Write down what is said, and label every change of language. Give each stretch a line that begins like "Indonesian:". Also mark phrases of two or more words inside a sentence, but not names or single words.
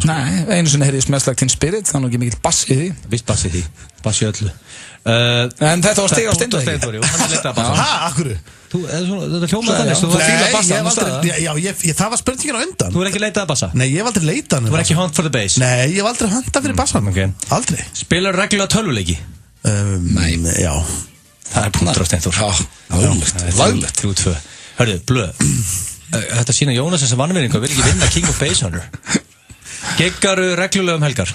Icelandic: Nei, einu sinni heyri ég Smells Like Teen Spirit, það er nú ekki mikill bass í því. Vist bass í því, bass í öllu. En þetta var stig á Steindór. Akkurru? Þetta hljómaði þannig, þú var að fíla bassan. Já, það var spurningin á undan. Þú er ekki leitað að bassa? Nei, ég hef aldrei leitað. Þú er ekki
English: hunt for the bass?
Icelandic: Nei, ég hef aldrei huntað fyrir bassan. Aldrei. Spilar reglulega tölvuleiki? Nei. Já. Það er punktur á Steindór. Laglegt. 3-2. Hörðu, blöð. Þetta sína Jónas sem vannvinningu vil ekki vinna King of Bass Hunter. Giggaru reglulega helgar?